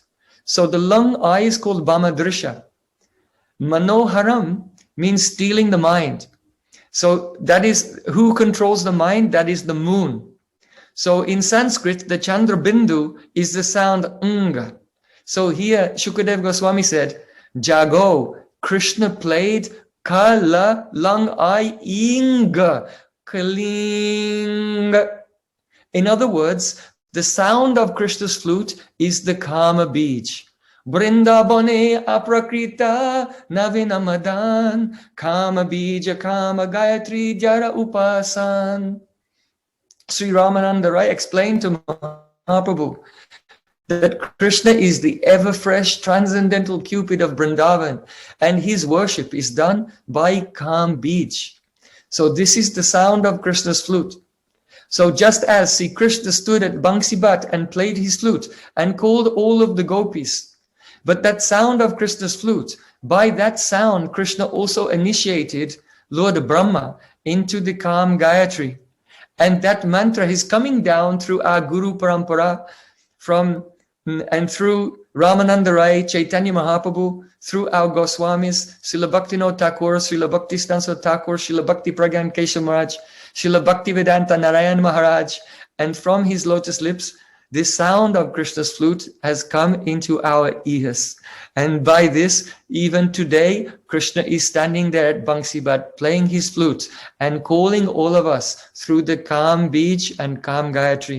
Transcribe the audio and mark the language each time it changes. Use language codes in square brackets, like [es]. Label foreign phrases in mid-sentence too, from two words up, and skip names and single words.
[en] So the long I is called Bhamadrisha. Manoharam means stealing the mind. So that is, who controls the mind? That is the moon. So in Sanskrit, the Chandra Bindu is the sound ng. So here, Shukadev Goswami said, Jago, Krishna played kala lang I ing, kaling. In other words, the sound of Krishna's flute is the Kama Bij. [bn] বৃন্দাবনে অপ্রাকৃত নবীন মদন, কাম বীজ কাম গায়ত্রী যার উপাসন. [en] Sri Ramananda Rai explained to Mahaprabhu that Krishna is the ever-fresh transcendental Cupid of Vrindavan, and his worship is done by Kam Bij. So this is the sound of Krishna's flute. So just as Sri Krishna stood at Vamsibat and played his flute and called all of the gopis, but that sound of Krishna's flute, by that sound, Krishna also initiated Lord Brahma into the Kam Gayatri. And that mantra is coming down through our Guru Parampara and through Ramananda Rai, Chaitanya Mahaprabhu, through our Goswamis, Srila Bhaktivinoda Thakur, Srila Bhaktisiddhanta Thakur, Srila Bhakti Pragyan Keshav Maharaj, Srila Bhaktivedanta Narayan Maharaj, and from his lotus lips, the sound of Krishna's flute has come into our ears. And by this, even today, Krishna is standing there at Vamsibat, playing his flute and calling all of us through the Kam Bij and Kam Gayatri.